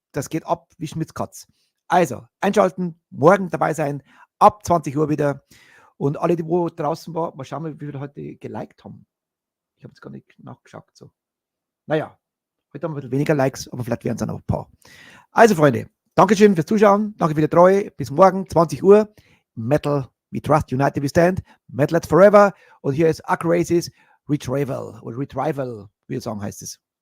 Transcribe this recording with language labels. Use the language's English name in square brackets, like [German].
[German] Das geht ab wie Schmitzkatz. Also, einschalten, morgen dabei sein, ab 20 Uhr wieder. Und alle, die wo draußen waren, mal schauen, wie viele heute geliked haben. Ich habe jetzt gar nicht nachgeschaut. So. Naja, heute haben wir ein bisschen weniger Likes, aber vielleicht werden es dann noch ein paar. Also, Freunde, Dankeschön fürs Zuschauen. Danke für die Treue. Bis morgen, 20 Uhr. [English] Metal, we trust, united we stand. METALHEADS FOREVER. [German] Und hier ist Acrasis Retrieval, oder Retrieval, wie ihr sagen, heißt es.